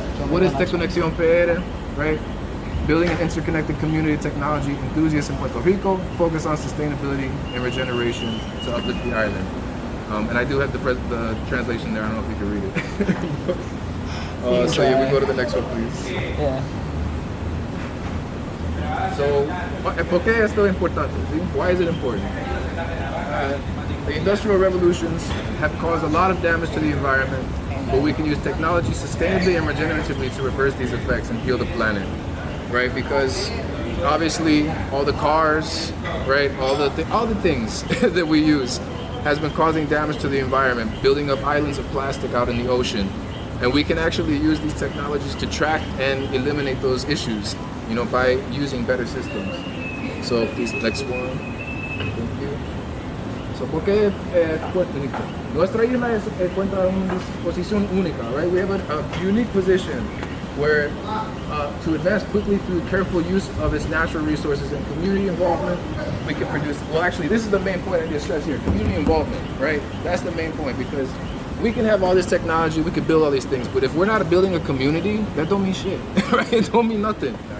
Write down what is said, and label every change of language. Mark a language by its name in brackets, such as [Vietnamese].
[English] What is Technolo-Jangueo, right? Building an interconnected community of technology enthusiasts in Puerto Rico, focus on sustainability and regeneration to uplift the island. And I do have the translation there. I don't know if you can read it. So yeah, we go to the next one, please. Yeah. [Spanish] So, ¿por qué esto es importante? [English] Why is it important? The industrial revolutions have caused a lot of damage to the environment, but we can use technology sustainably and regeneratively to reverse these effects and heal the planet, right? Because obviously all the cars, right, all the things that we use has been causing damage to the environment, building up islands of plastic out in the ocean. And we can actually use these technologies to track and eliminate those issues, by using better systems. So please, next one. Thank you. So, [Spanish] ¿por qué Puerto Rico? Nuestra isla encuentra una posición única, right? [English] We have a unique position where to advance quickly through careful use of its natural resources and community involvement, we can produce, well actually this is the main point I need to stress here, community involvement, right? That's the main point, because we can have all this technology, we can build all these things, but if we're not building a community, that don't mean shit, right? It don't mean nothing.